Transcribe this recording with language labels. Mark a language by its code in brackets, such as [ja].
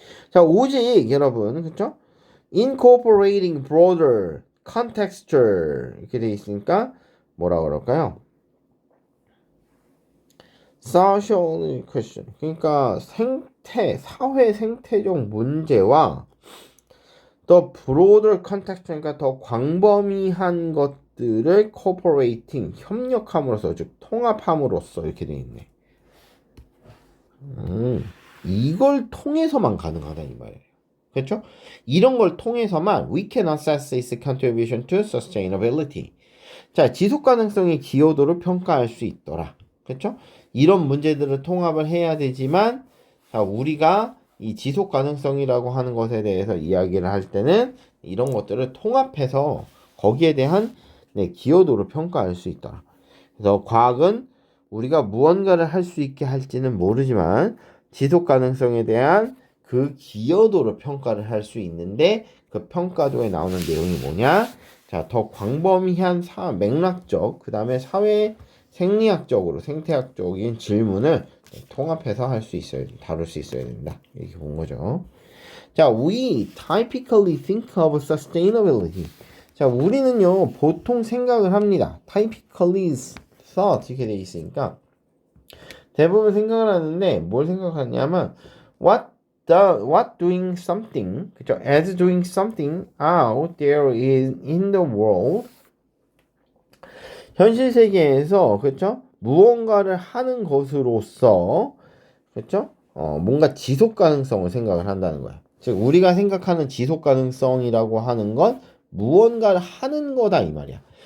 [ko] 자, 오직 여러분, 그쵸? [en] incorporating broader contextual [ko] 이렇게 돼 있으니까 뭐라 그럴까요? [en] social question. [ko] 그러니까 사회 생태적 문제와 더 [en] broader context, [ko] 그러니까 더 광범위한 것들을 cooperating, 협력함으로써, 즉 통합함으로써 이렇게 돼 있네. 이걸 통해서만 가능하다 이 말이에요. 그렇죠? 이런 걸 통해서만 [en] we can assess its contribution to sustainability. [ko] 자, 지속 가능성의 기여도를 평가할 수 있더라. 그렇죠? 이런 문제들을 통합을 해야 되지만, 자, 우리가 이 지속 가능성이라고 하는 것에 대해서 이야기를 할 때는 이런 것들을 통합해서 거기에 대한 기여도를 평가할 수 있더라. 그래서 과학은 우리가 무언가를 할 수 있게 할지는 모르지만 지속 가능성에 대한 그 기여도를 평가를 할 수 있는데, 그 평가도에 나오는 내용이 뭐냐? 자, 더 광범위한 맥락적, 그 다음에 사회 생리학적으로 생태학적인 질문을 통합해서 할 수 있어야, 다룰 수 있어야 된다. 이렇게 본 거죠. [en] 자, we typically think of sustainability. [ko] 자, 우리는요, 보통 생각을 합니다. [en] typically thought [ko] 이렇게 돼 있으니까 대부분 생각을 하는데 뭘 생각하냐면 [en] what doing something, [ko] 그죠? [en] as doing something out there in the world. [ko] 현실 세계에서, 그렇죠? 무언가를 하는 것으로서, 그렇죠? 뭔가 지속 가능성을 생각을 한다는 거야. 즉 우리가 생각하는 지속 가능성이라고 하는 건 무언가를 하는 거다 이 말이야.